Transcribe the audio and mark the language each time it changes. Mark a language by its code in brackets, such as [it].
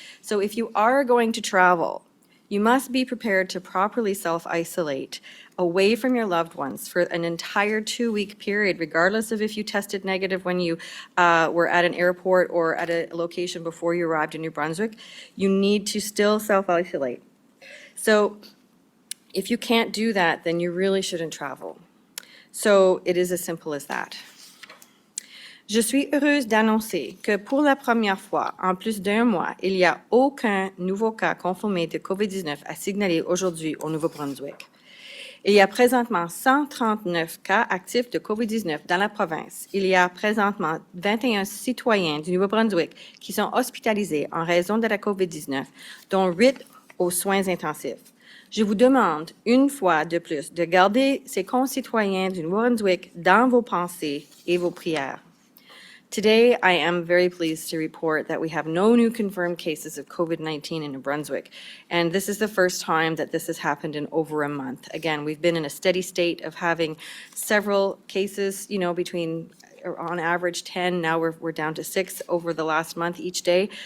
[en] So if you are going to travel, you must be prepared to properly self-isolate away from your loved ones for an entire 2-week period, regardless of if you tested negative when you were at an airport or at a location before you arrived in New Brunswick. You need to still self-isolate. So if you can't do that, then you really shouldn't travel. So it is as simple as that. [fr] Je suis heureuse d'annoncer que pour la première fois en plus d'un mois, il n'y a aucun nouveau cas confirmé de COVID-19 à signaler aujourd'hui au Nouveau-Brunswick. Il y a présentement 139 cas actifs de COVID-19 dans la province. Il y a présentement 21 citoyens du Nouveau-Brunswick qui sont hospitalisés en raison de la COVID-19, dont 8 aux soins intensifs. Je vous demande une fois de plus de garder ces concitoyens du Nouveau-Brunswick dans vos pensées et vos prières. [en] Today, I am very pleased to report that we have no new confirmed cases of COVID-19 in New Brunswick, and this is the first time that this has happened in over a month. Again, we've been in a steady state of having several cases, between on average 10. Now we're down to 6 over the last month each day.